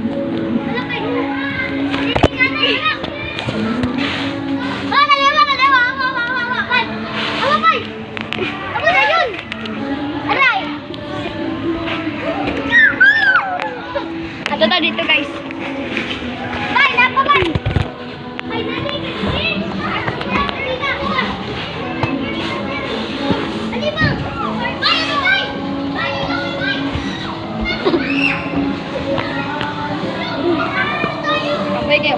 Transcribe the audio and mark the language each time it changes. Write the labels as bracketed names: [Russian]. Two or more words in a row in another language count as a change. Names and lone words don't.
[Cebuano] Ato ta dito guys. Bay, napa bay. Bay, dali. Ali ba? Bay, ano bay? Bay, bay. Okay, kayo.